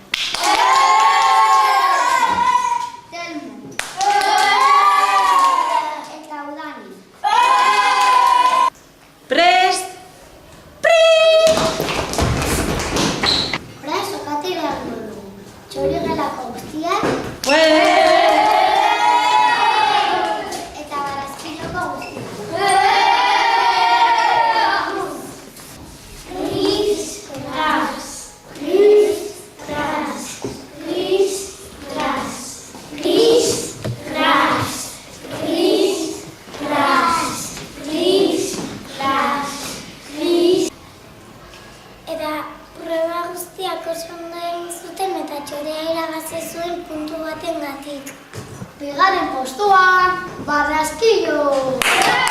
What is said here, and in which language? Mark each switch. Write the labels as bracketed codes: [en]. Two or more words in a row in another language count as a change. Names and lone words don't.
[eu] Prest! Orain sokatera egingo dugu. Txorigelako guztiak eta barazkiloko guztiak. Kris, kras, kris, kras, kris, kras, kris, kras, kris, kras, kris, kras, kris. Eta proba guztiak oso ondo egin zuten eta txorea irabazi zuen puntu batengatik. Bigarren postuan, Barazkilo!